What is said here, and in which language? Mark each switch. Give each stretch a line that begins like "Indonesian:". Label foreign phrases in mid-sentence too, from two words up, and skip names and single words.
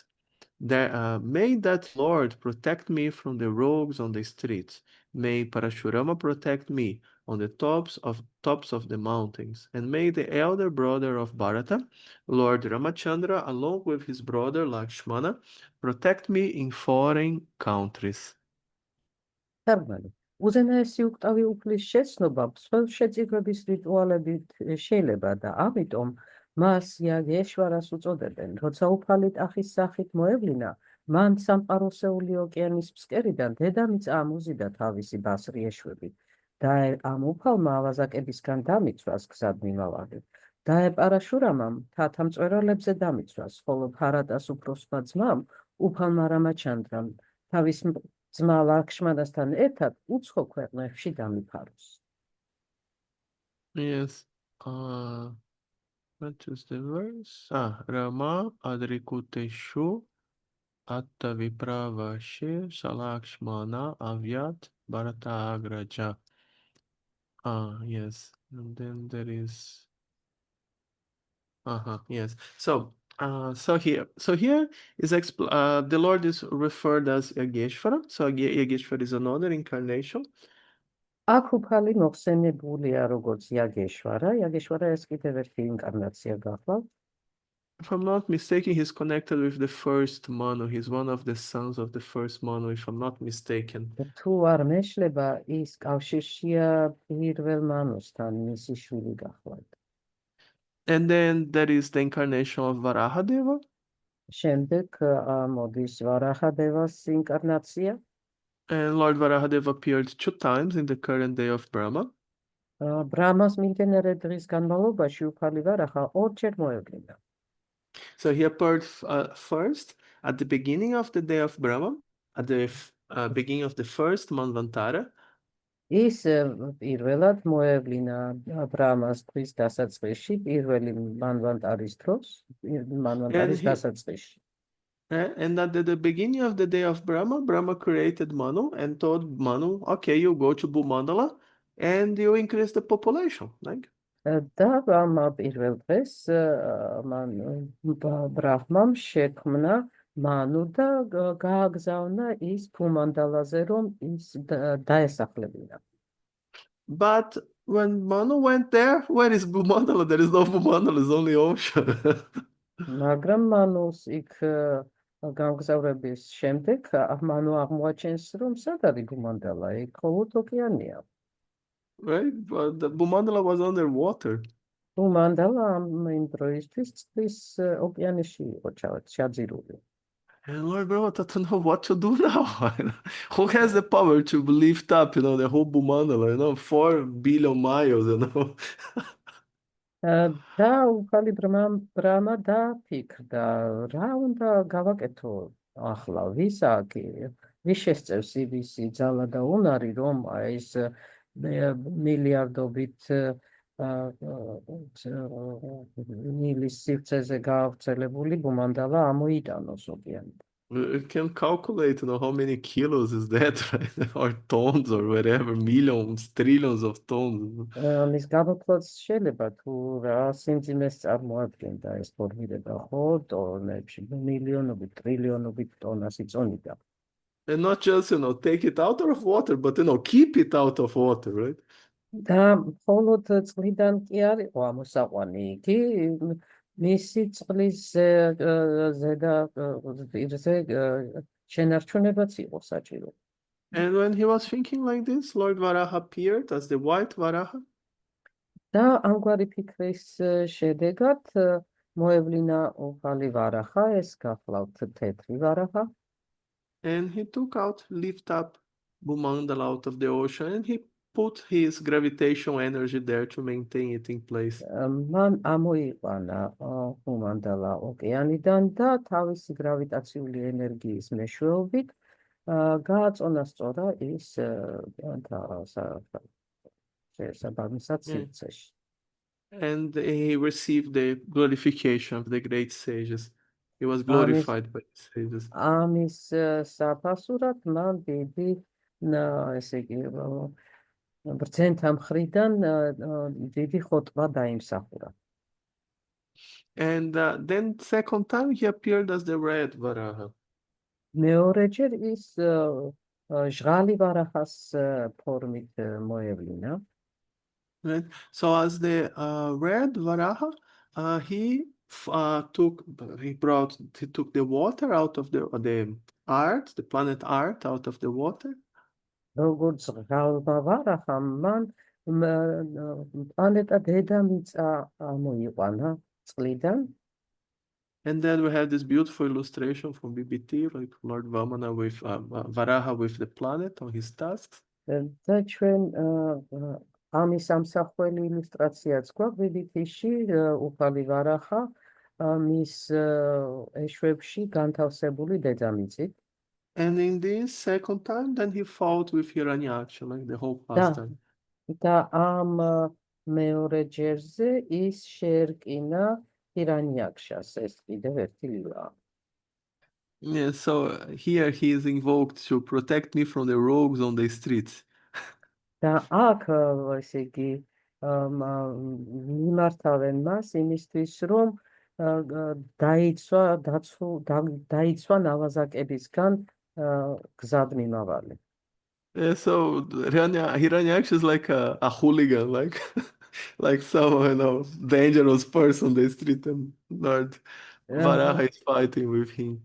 English: May that Lord protect me from the rogues on the streets. May Parashurama protect me on the tops of the mountains. And may the elder brother of Bharata, Lord Ramachandra, along with his brother Lakshmana, protect me in foreign countries.
Georgian: თარგმანი. უზენაესი უკტავი უფლის შეცნობა მსხვილ შეწირვების რიტუალებით შეიძლება და ამიტომ მას იაგეშვარას უწოდებენ. როცა უფალი ტახის სახით მოევლინა, მან სამყაროსეული ოკეანის ფსკერიდან დედამიწა ამოზიდა თავისი ბასრი ეშვებით და ამ უფალმა ავაზაკებისგან დამიცვას გზად მიმავალი. და პარაშურამამ თათა მწვერვალებზე დამიცვას, ხოლო ბჰარატას უფროსმა ძმამ უფალმა რამაჩანდრამ თავის ძმა ლაქშმანასთან ერთად უცხო ქვეყნებში დამიფაროს.
English: Yes. What is the verse?
Sanskrit: राम अद्रिकूटेषु अथ विप्रवासे सलक्ष्मण अव्यात् भरत अग्रज.
English: Yes. And then there is yes. So here is the Lord is referred as Yageshvara. So Yageshvara is another incarnation.
Georgian: აქ უფალი მოხსენებულია როგორც იაგეშვარა. იაგეშვარა ეს კიდევ ერთი ინკარნაცია გახლავთ.
English: If I'm not mistaken, he's connected with the first Manu. He's one of the sons of the first Manu, if I'm not mistaken.
Georgian: თუ არ მეშლება, ის კავშირშია პირველ მანუსთან, მისი შვილი გახლავთ.
English: And then there is the incarnation of Varahadeva.
Georgian: შემდეგ მოდის ვარაჰადევას ინკარნაცია.
English: And Lord Varahadeva appeared 2 times in the current day of Brahma.
Georgian: ბრამას მიმდინარე დღის განმავლობაში უფალი ვარაჰა ორჯერ მოევლინა.
English: So he appeared first at the beginning of the day of Brahma, at the beginning of the first Manvantara.
Georgian: ის პირველად მოევლინა ბრამას დღის დასაწყისში, პირველი მანვანტარის დროს, მანვანტარის დასაწყისში.
English: And at the beginning of the day of Brahma, Brahma created Manu and told Manu, okay, you go to Bhumandala and you increase the population. Like.
Georgian: და ამ პირველ დღეს მან ბრაჰმამ შექმნა მანუ და გააგზავნა ის ბუმანდალაზე, რომ ის დაესახლებინა.
English: But when Manu went there, where is Bhumandala? There is no Bhumandala, it's only ocean.
Georgian: მაგრამ მანუს იქ გამგზავრების შემდეგ მანუ აღმოაჩენს, რომ სად არის ბუმანდალა? იქ მხოლოდ ოკეანეა.
English: Right? But the Bhumandala was underwater.
Georgian: ბუმანდალა იმ დროისთვის წყლის ოკეანეში იყო ჩაძირული.
English: And Lord Brahma doesn't know what to do now. Who has the power to lift up, the whole Bhumandala, 4 billion miles,
Georgian: და უფალი ბრამა დაფიქრდა, რა უნდა გავაკეთო ახლა, ვის შესწევს ისი ძალა და უნარი, რომ ეს მილიარდობით მილის სივრცეზე გავრცელებული ბუმანდალა ამოიტანოს ოკეანიდან.
English: You can calculate, how many kilos is that, right? Or tons or whatever, millions, trillions of tons.
Georgian: მის გამოთვლაც შეიძლება თუ რა სიმძიმეს წარმოადგენდა ეს ფორმირება, ხო, ტონებში, მილიონობით, ტრილიონობით ტონას იწონიდა.
English: And not just, take it out of water, but, keep it out of water, right?
Georgian: და მხოლოდ წყლიდან კი არ იყო ამოსაყვანი იგი, მისი წყლის ზედა პირზე შენარჩუნებაც იყო საჭირო.
English: And when he was thinking like this, Lord Varaha appeared as the white Varaha.
Georgian: და ამგვარი ფიქრის შედეგად მოევლინა უფალი ვარაჰა, ეს გახლავთ თეთრი ვარაჰა.
English: And he lift up Bhumandala out of the ocean, and he put his gravitational energy there to maintain it in place.
Georgian: მან ამოიყვანა ბუმანდალა ოკეანიდან და თავისი გრავიტაციული ენერგიის მეშვეობით გააწონა სწორა ის საბამისად სივრცეში.
English: And he received the glorification of the great sages. He was glorified by the sages.
Georgian: ამის საფასურად მან დიდი ესე იგი ბრძენთა მხრიდან დიდი ხოტბა დაიმსახურა.
English: And then second time he appeared as the red Varaha.
Georgian: მეორეჯერ ის ჟღალი ვარაჰას ფორმით მოევლინა.
English: Right? So as the red Varaha, he took the water out of the Earth, the planet Earth, out of the water.
Georgian: როგორც ჟღალმა ვარაჰამ მან პლანეტა დედამიწა ამოიყვანა წყლიდან.
English: And then we have this beautiful illustration from BBT, like Lord Vamana with Varaha with the planet on his tusks.
Georgian: და ჩვენ ამის ამსახველი ილუსტრაციაც გვაქვს BBT-ში, უფალი ვარაჰა მის ეშვებში განთავსებული დედამიწით.
English: And in this second time, then he fought with Hiranyaksha, like the whole past
Georgian: და
English: time.
Georgian: და ამ მეორე ჯერზე ის შეერკინა ჰირანიაქშას, ეს კიდევ ერთი ლილა.
English: Yeah, so here he is invoked to protect me from the rogues on the streets.
Georgian: და აქ ესე იგი მიმართავენ მას იმისთვის, რომ დაიცვა ნავაზაკებისგან გზად მიმავალი.
English: Yeah, so Hiranyaksha is like a hooligan, like like someone, dangerous person on the street, and Lord Varaha is fighting with him.